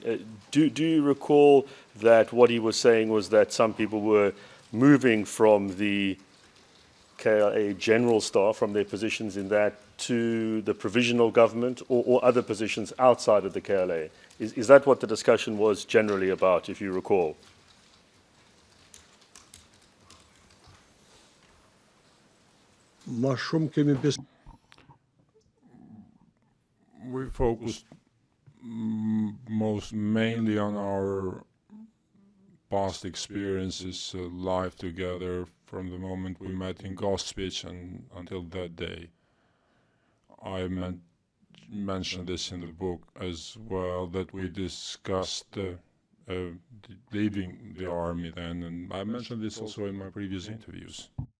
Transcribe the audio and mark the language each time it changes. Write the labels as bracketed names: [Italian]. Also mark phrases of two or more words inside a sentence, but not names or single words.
[English] Do you recall that what he was saying was that some people were moving from the KLA general staff, from their positions in that, to the provisional government or other positions outside of the KLA? Is that what the discussion was generally about, if you recall? [Albanian] Ma shumë kemi [English] We focused most mainly on our past experiences live together from the moment we met in Gospic and until that day. I mentioned this in the book as well, that we discussed leaving the army then, and I mentioned this also in my previous interviews.